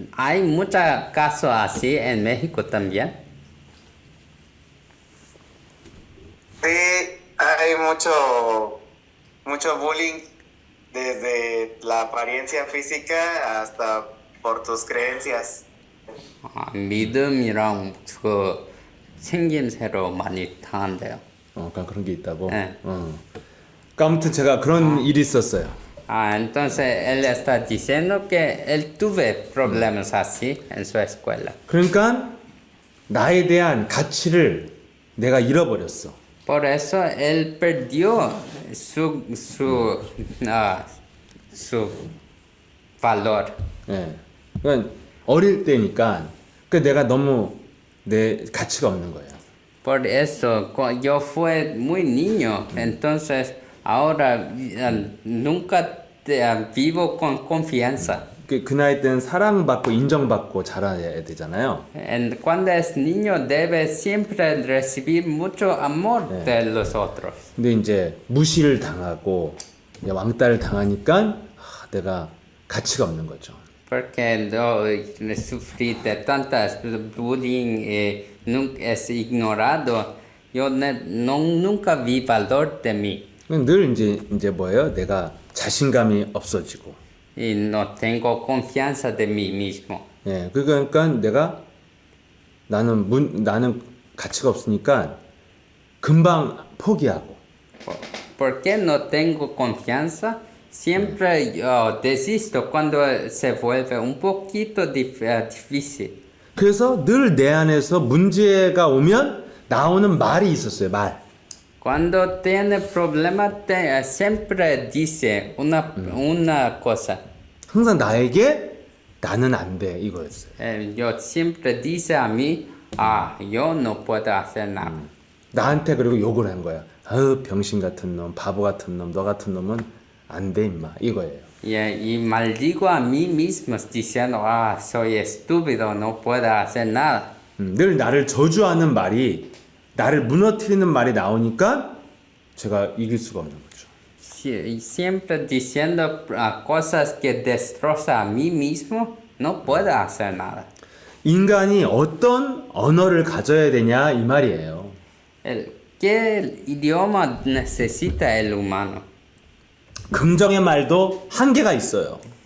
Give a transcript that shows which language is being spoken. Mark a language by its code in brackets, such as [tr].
[es] hay muchos casos así, en México también. Sí, hay mucho bullying desde la apariencia física hasta por tus creencias. [ko] 믿음이랑 그 생김새로 많이 당한대요. 그러니까 그런 게 있다고. 네. 그러니까 아무튼 제가 그런 일이 있었어요. [es] Entonces él está diciendo que él tuve problemas así en su escuela. [ko] 그러니까 나에 대한 가치를 내가 잃어버렸어. [es] Por eso él perdió su valor. [ko] 예. 그러니까 어릴 때니까 내가 너무 내 가치가 없는 거예요. [es] Por eso yo fui muy niño, entonces ahora nunca vivo con confianza. [ko] 그 나이 때는 사랑받고 인정받고 자라야 되잖아요. [es] Cuando es niño debe siempre recibir mucho amor de los otros. [ko] 근데 이제 무시를 당하고 왕따를 당하니까 내가 가치가 없는 거죠. [es] Porque yo sufrí de tantas bullying y es ignorado, yo nunca vi valor de mí. [ko] 늘 이제 뭐예요? 내가 자신감이 없어지고. [es] Y no tengo confianza de mí mismo. [ko] 예, 그러니까 나는 가치가 없으니까 금방 포기하고. [es] Porque no tengo confianza, siempre yo desisto cuando se vuelve un poquito difícil. [ko] 그래서 늘 내 안에서 문제가 오면 나오는 말이 있었어요. 말. [es] Cuando tiene problemas, siempre dice una cosa. [ko] 항상 나에게 나는 안 돼 이거였어요. [es] Yo siempre dice a mí, yo no puedo hacer nada. [ko] 나한테 그리고 욕을 한 거야. 아유 병신 같은 놈, 바보 같은 놈, 너 같은 놈은 안 돼 임마 이거예요. [es] Y maldigo a mí mismo diciendo, soy estúpido, no puedo hacer nada. [ko] 늘 나를 저주하는 말이 나를 무너뜨리는 말이 나오니까 제가 이길 수가 없는 거죠. [es] Siempre diciendo cosas que destroza a mí mismo, no puedo hacer nada. [ko] 인간이 어떤 언어를 가져야 되냐 이 말이에요. [es] ¿Qué idioma necesita el humano? [ko] 긍정의 말도 한계가 있어요.